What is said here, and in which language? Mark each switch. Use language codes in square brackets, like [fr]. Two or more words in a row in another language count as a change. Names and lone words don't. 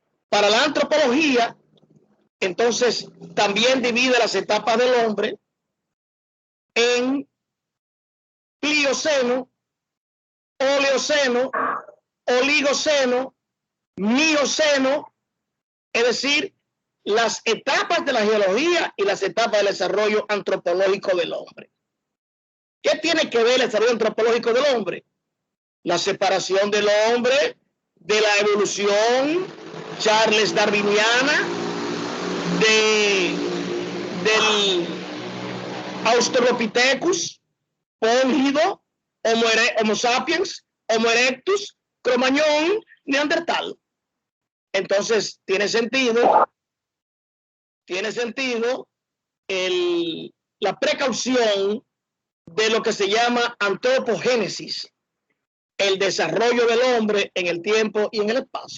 [es] Entonces, para la antropología, Entonces, también divide las etapas del hombre en Plioceno, Oleoceno, Oligoceno, Mioceno, es decir, las etapas de la geología y las etapas del desarrollo antropológico del hombre. ¿Qué tiene que ver el desarrollo antropológico del hombre? La separación del hombre de la evolución charles darwiniana, del Australopithecus, Póngido, Homo sapiens, Homo erectus, Cro-Magnon, Neandertal. Entonces, tiene sentido la precaución de lo que se llama antropogénesis, el desarrollo del hombre en el tiempo y en el espacio.